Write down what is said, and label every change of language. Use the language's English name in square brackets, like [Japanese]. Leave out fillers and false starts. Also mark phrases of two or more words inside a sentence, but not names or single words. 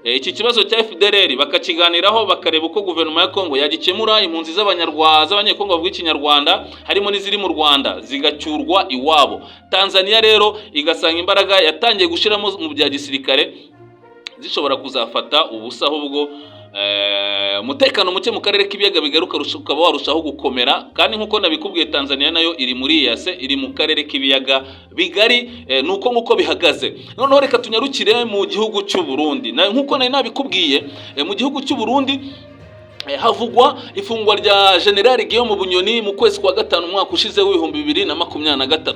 [Kinyarwanda] iki kibazo cya FDLR bakakiganiraho bakareba uko guverinoma ya Kongo yagikemura, impunzi z'abanyekongo bavuga ikinyarwanda harimo n'iziri mu Rwanda zigacyurwa iwabo. Tanzaniya rero igasanga imbaraga yatangiye gushiramo mu bya gisirikare zishobora kuzafata ubusa, ahubwo umutekano muke mu karere k'ibiyaga bigaruka ukaba warushaho gukomera. Kandi nkuko nabikubwiye, Tanzaniya nayo iri muri yase, iri mu karere k'ibiyaga bigari, nuko nkuko bihagaze. Noneho reka tunyarukire mu gihugu cy'u Burundi. Nkuko nari nabikubwiye, mu gihugu cy'u Burundi havugwa ifungwa rya General Gen Bunyoni mu kwezi kwa gatanu umwaka ushize w'2023.